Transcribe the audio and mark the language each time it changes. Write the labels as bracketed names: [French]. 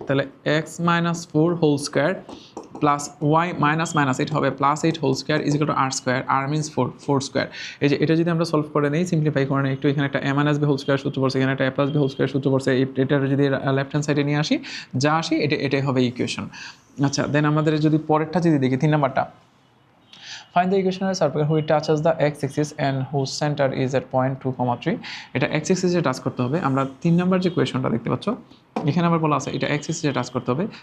[Bangla] তাহলে x - 4 whole square plus y -8 হবে +8 whole square is equal two r square. r means 4 square. এই যে এটা যদি আমরা সলভ করে নিই, সিম্পলিফাই করে নিই একটু, এখানে একটা a - b হোল স্কোয়ার সূত্র পড়ছে, এখানে একটা a + b হোল স্কোয়ার সূত্র পড়ছে, এটা যদি লেফট হ্যান্ড সাইডে নিয়ে আসি, যা আসি এটাই হবে ইকুয়েশন। আচ্ছা, দেন আমাদের যদি পরেরটা যদি দেখি 3 নাম্বারটা, [English] find the equation of a circle which touches the x-axis and whose center is at point 2,3. [Bangla] এটা x-axis এ টাচ করতে হবে। আমরা 3 নাম্বার যে কোয়েশনটা দেখতে পাচ্ছ এখানে আবার বলা আছে এটা x-axis এ টাচ করতে হবে।